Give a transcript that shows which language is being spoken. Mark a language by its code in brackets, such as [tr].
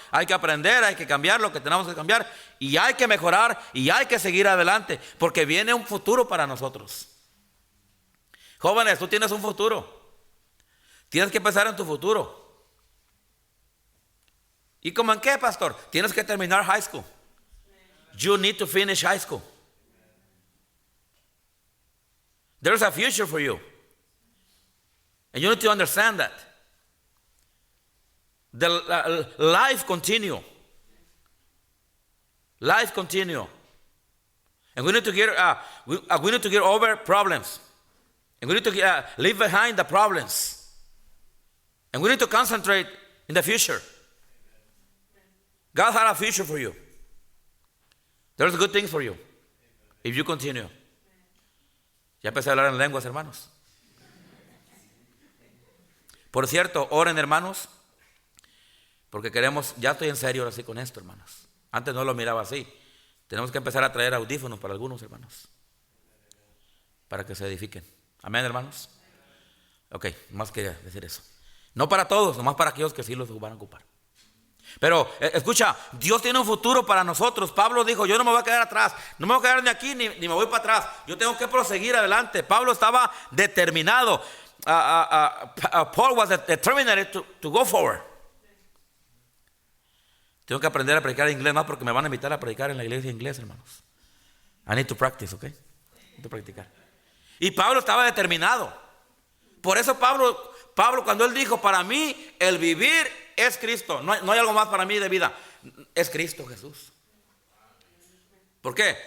[es] Hay que aprender, hay que cambiar lo que tenemos que cambiar. Y hay que mejorar y hay que seguir adelante. Porque viene un futuro para nosotros. Jóvenes, tú tienes un futuro. Tienes que pensar en tu futuro. ¿Y cómo en qué, pastor? Tienes que terminar high school. [en] You need to finish high school. There's a future for you. And you need to understand that. The life continue. Life continue. And we need to get over problems. And we need to leave behind the problems. And we need to concentrate in the future. God has a future for you. There's good things for you if you continue. [es] Ya empecé a hablar en lenguas, hermanos. Por cierto, oren, hermanos, porque queremos, ya estoy en serio ahora sí con esto, hermanos. Antes no lo miraba así. Tenemos que empezar a traer audífonos para algunos, hermanos, para que se edifiquen. Amén, hermanos. Ok, más quería decir eso. No para todos, nomás para aquellos que sí los van a ocupar. Pero escucha, Dios tiene un futuro para nosotros. Pablo dijo, yo no me voy a quedar atrás, no me voy a quedar ni aquí ni me voy para atrás. Yo tengo que proseguir adelante. Pablo estaba determinado. [en] Paul was determined to go forward. [es] Tengo que aprender a predicar inglés más porque me van a invitar a predicar en la iglesia inglés, hermanos. [en] I need to practice, [es] ¿ok? [en] Need to [es] practicar. Y Pablo estaba determinado. Por eso Pablo cuando él dijo, para mí el vivir es Cristo. No hay algo más para mí de vida. Es Cristo Jesús. ¿Por qué?